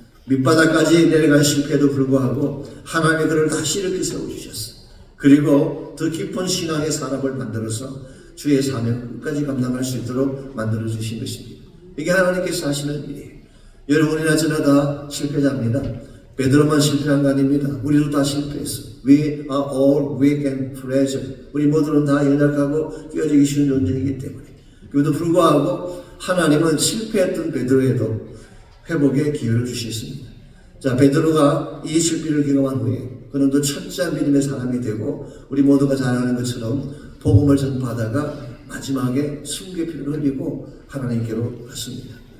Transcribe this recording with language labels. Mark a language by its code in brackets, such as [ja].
[ko] 밑바닥까지 내려간 실패에도 불구하고 하나님이 그를 다시 이렇게 세워주셨어요. 그리고 더 깊은 신앙의 사람을 만들어서 주의 사명 끝까지 감당할 수 있도록 만들어주신 것입니다. 이게 하나님께서 하시는 일이에요. 여러분이나 저나 다 실패자입니다. 베드로만 실패한 거 아닙니다. 우리도 다 실패했어. [en] We are all weak and fragile. [ko] 우리 모두는 다 연약하고 깨어지기 쉬운 존재이기 때문에. 그래도 불구하고 하나님은 실패했던 베드로에도 회복의 기회를 주셨습니다. 자, 베드로가 이 실패를 경험한 후에 그는 또 철저한 믿음의 사람이 되고 우리 모두가 잘 아는 것처럼 복음을 전파하다가 마지막에 숨게 피를 흘리고 하나님께로 갔습니다.